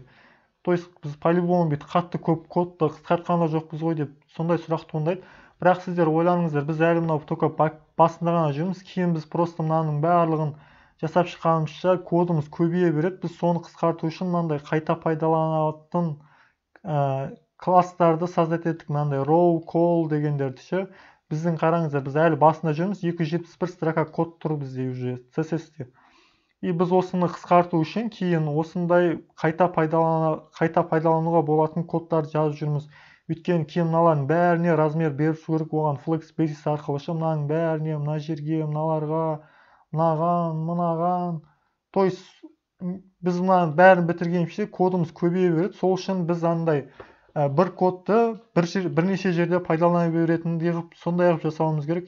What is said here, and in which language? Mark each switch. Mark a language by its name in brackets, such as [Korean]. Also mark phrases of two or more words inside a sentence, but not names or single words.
[Russian] То есть [Kazakh] біз по-любому бүйтіп қатты көп кодты қысқартқан да жоқпыз ғой деп сондай сұрақ туындайды. Бірақ сіздер ойланыңыздар, біз әлі мынау только басында ғана жүрміз, кейін біз просто мынаның барлығын жасап шыққанымызша кодымыз көбейе береді. Біз соны қысқарту үшін мынандай қайта пайдаланатын класстарды создать еттік, мынандай row, call дегендерді ше. Біздің қараңыздар, біз әлі басында жүрміз, 271 строка код тұр бізде уже CSS-те. И біз осыны қысқарту үшін кейін осындай қайта пайдалануға болатын кодтарды жазып жүрміз. Өйткені кейін мыналардың бәріне размер беріп керек, оған [English] flex basis [Kazakh] арқылы мынаның бәріне, мына жерге, мыналарға, мынаған. То есть біз мынаның бәрін бітіргенше кодымыз көбейе береді. Сол үшін біз андай бір кодты бірнеше жерде пайдалана беретіндей сондай қылып жасауымыз керек.